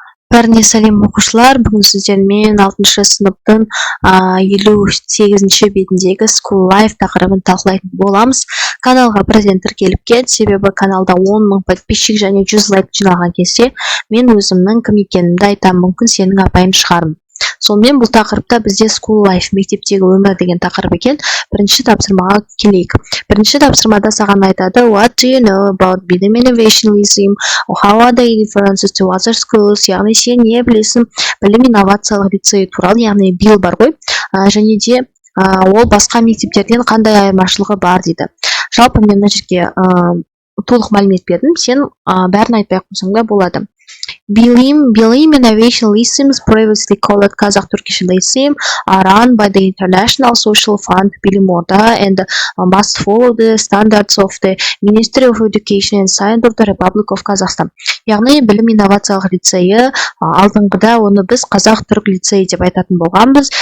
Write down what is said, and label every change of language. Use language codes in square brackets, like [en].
[kk] Бәріне сәлем оқушылар, бүгін сіздермен 6 сыныптың 58-ші бетіндегі School Life тақырыбын талқылайтын боламыз. Каналға бірден тіркеліп кет, себебі каналда 10 мың подписчик және 100 лайк жиналған кезде мен өзімнің кім екенімді айтамын, мүмкін сенің апайың шығармын. Сонымен бұл тақырыпта бізде School Life, мектептегі өмір деген тақырып екен. Бірінші тапсырмаға келейік. Бірінші тапсырмада саған айтады: [en] What do you know about Bilim Innovationalism? How are they differences to other schools? [kk] Яғни сен не білесің білім инновациялық лицей туралы, яғни BIL бар ғой, және де ол басқа мектептерден қандай айырмашылығы бар дейді. Жалпы мен мына жерге толық мәлімет бердім, сен бәрін айтпай ақ қойсаң да болады. [en] Bilim Innovation Lyceums, previously called Kazakh Turkish Lyceum, are run by the International Social Fund Bilim Orda and must follow the standards of the Ministry of Education and Science of the Republic of Kazakhstan. [kk] Яғни білім инновациялық лицейі, алдыңғыда оны біз Қазақ түрік лицейі деп айтатын болғанбыз.